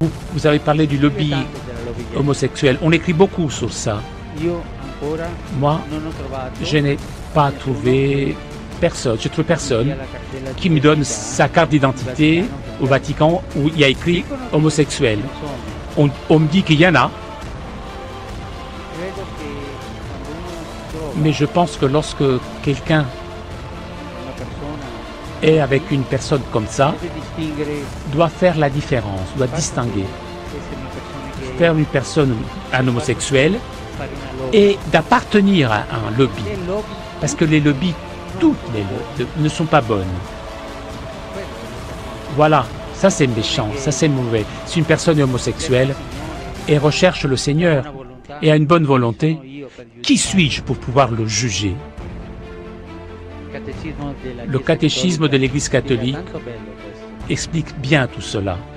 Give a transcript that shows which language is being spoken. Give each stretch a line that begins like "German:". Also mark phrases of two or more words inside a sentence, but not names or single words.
French: Vous avez parlé du lobby
Italian: Scrive tanto della lobby gay.
French: homosexuel. On écrit beaucoup sur ça.
Italian: Io ancora
French: Moi,
Italian: non ho trovato
French: je n'ai pas trouvé personne, je trouve personne
Italian: la cartella
French: qui me donne
Italian: d'identità
French: sa carte d'identité au Vatican où il y a écrit
Italian: Dicono che
French: homosexuel.
Italian: ce ne sono.
French: On me dit qu'il y en a,
Italian: Credo che quando uno si trova
French: mais je pense que lorsque quelqu'un
Italian: una persona
French: est avec une personne comme ça,
Italian: deve distinguere
French: doit faire la différence, doit distinguer.
Italian: essere una persona gay,
French: Faire une personne, un homosexuel,
Italian: fare una lobby.
French: et d'appartenir à un lobby. Le lobby, Parce que les lobbies, toutes les lobbies, ne sont pas bonnes.
Italian: quello è
French: Voilà, ça c'est méchant, ça c'est mauvais. Si une personne est homosexuelle et recherche le Seigneur et a une bonne volonté, qui suis-je pour pouvoir le juger? Le catéchisme de l'Église catholique explique bien tout cela.